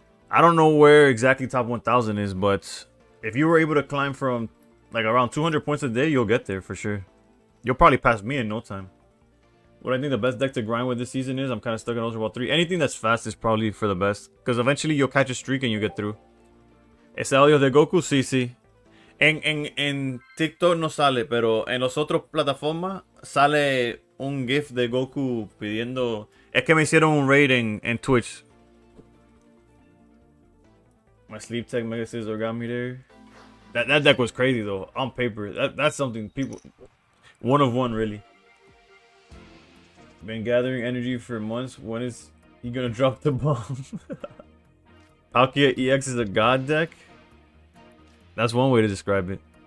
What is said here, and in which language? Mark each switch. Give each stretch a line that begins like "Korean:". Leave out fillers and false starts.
English: I don't know where exactly top 1,000 is, but if you were able to climb from like around 200 points a day, you'll get there for sure. You'll probably pass me in no time. What I think the best deck to grind with this season is, I'm kind of stuck in Ultra Ball 3. Anything that's fast is probably for the best, because eventually you'll catch a streak and you get through.
Spanish: ¿Ese audio de Goku? Sí, sí. En TikTok no sale, pero en las otras plataformas sale un GIF de Goku pidiendo... Es que me hicieron un raid en Twitch.
English: My Sleep Tech Mega Scissor got me there. That deck was crazy though, on paper. That's something people... 1 of 1, really. Been gathering energy for months. When is he gonna drop the bomb? Palkia EX is a god deck? That's one way to describe it.